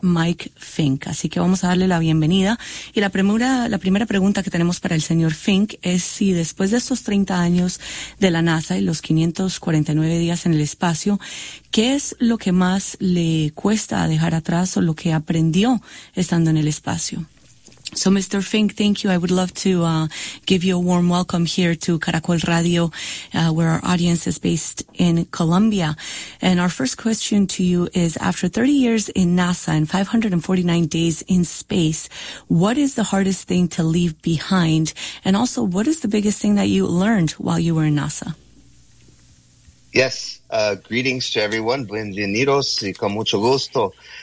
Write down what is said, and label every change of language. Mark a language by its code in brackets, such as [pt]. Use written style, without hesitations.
[es] Mike Fink. Así que vamos a darle la bienvenida. Y la primera pregunta que tenemos para el señor Fink es si después de estos 30 años de la NASA y los 549 días en el espacio, ¿qué es lo que más le cuesta dejar atrás o lo que aprendió estando en el espacio? [en] So, Mr. Fink, thank you. I would love to give you a warm welcome here to Caracol Radio, where our audience is based in Colombia. And our first question to you is, after 30 years in NASA and 549 days in space, what is the hardest thing to leave behind? And also, what is the biggest thing that you learned while you were in NASA? Yes. Greetings to everyone. [es] Bienvenidos y con mucho gusto.